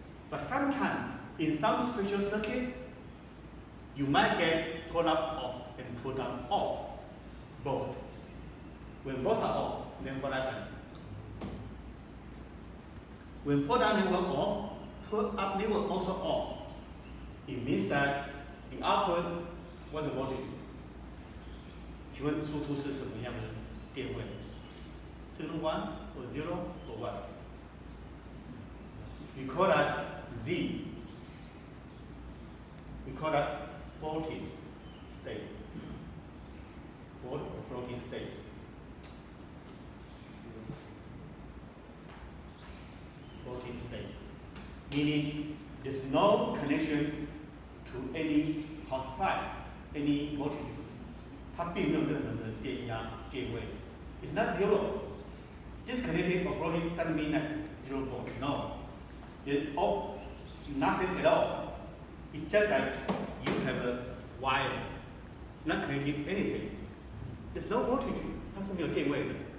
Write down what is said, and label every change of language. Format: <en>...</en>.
<en>But sometimes, in some special circuit, you might get pull up off and pull down off, both. When both are off, then what happens? When pull down network off, pull up network also off. It means that the output, what the voltage?</en> <zh>请问输出是什么样的电位？</zh> <en>Signal 1 or 0 or what? We call that Z. We call that floating state. Floating state. Floating state. Meaning there's no connection to any power supply, any voltage.</en> <zh>它并没有任何的电压、电位。</zh> <en>It's not 0. Disconnected or floating doesn't mean that it's 0 volt. No. It's all, nothing at all. It's just like you have a wire, not connecting anything. There's no voltage.</en> <zh>它是没有电位的。</zh>